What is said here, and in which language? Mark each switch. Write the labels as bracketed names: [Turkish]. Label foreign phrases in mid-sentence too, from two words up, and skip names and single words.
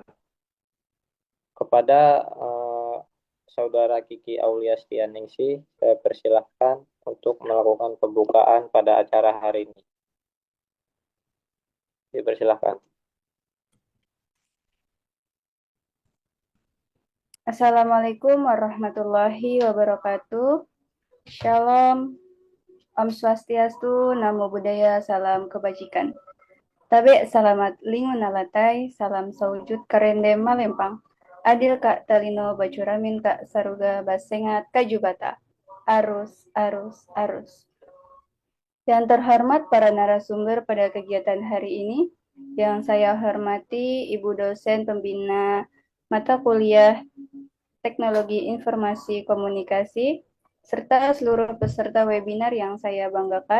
[Indonesian] Kepada Saudara Kiki Auliastianingsih, saya persilahkan untuk melakukan pembukaan pada acara hari ini. Dipersilahkan. [Arabic] السلام عليكم ورحمة الله وبركاته. [Indonesian] Shalom, [Balinese] Om Swastiastu, [Pali] Namo Buddhaya, [Indonesian] Salam Kebajikan. [Ngaju] Tabe salamat lingun alatai, salam saujud karende malempang. [Kendayan] Adil kak talino bacuramin kak saruga basengat kajubata. Arus, arus, arus. [Indonesian] Yang terhormat para narasumber pada kegiatan hari ini, yang saya hormati Ibu dosen pembina mata kuliah Teknologi Informasi Komunikasi, serta seluruh peserta webinar yang saya banggakan.